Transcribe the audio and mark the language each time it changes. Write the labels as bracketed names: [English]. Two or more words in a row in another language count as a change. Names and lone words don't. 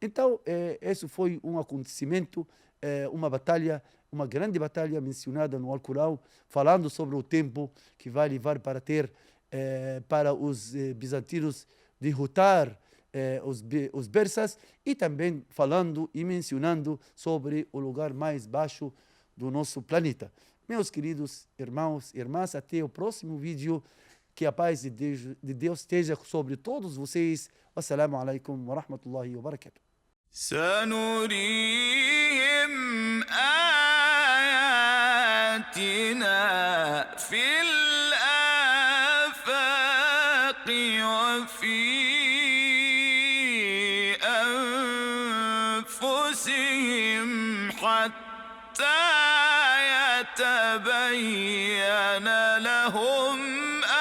[Portuguese] Então, esse foi um acontecimento, uma grande batalha mencionada no Alcorão, falando sobre o tempo que vai levar para os bizantinos derrotar os persas, e também falando e mencionando sobre o lugar mais baixo do nosso planeta. Meus queridos irmãos e irmãs, até o próximo vídeo. Que a paz de Deus esteja sobre todos vocês. [Arabic] والسلام عليكم ورحمة الله وبركاته. سنريهم آياتنا في الآفاق وفي أنفسهم حتى يتبين لهم